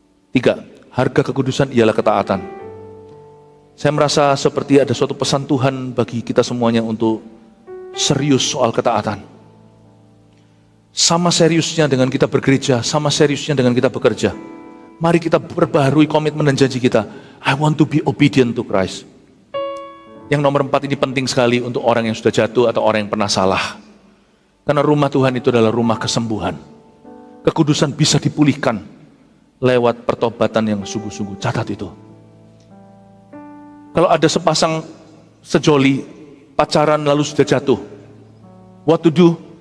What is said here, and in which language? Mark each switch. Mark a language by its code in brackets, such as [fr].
[id] 3, harga kekudusan ialah ketaatan. Saya merasa seperti ada suatu pesan Tuhan bagi kita semuanya untuk serius soal ketaatan. Sama seriusnya dengan kita bergereja, sama seriusnya dengan kita bekerja. Mari kita perbaharui komitmen dan janji kita. [en] I want to be obedient to Christ. [id] Yang nomor 4 ini penting sekali untuk orang yang sudah jatuh atau orang yang pernah salah. Karena rumah Tuhan itu adalah rumah kesembuhan. Kekudusan bisa dipulihkan lewat pertobatan yang sungguh-sungguh. Catat itu. Kalau ada sepasang sejoli, pacaran lalu sudah jatuh, [en] what to do?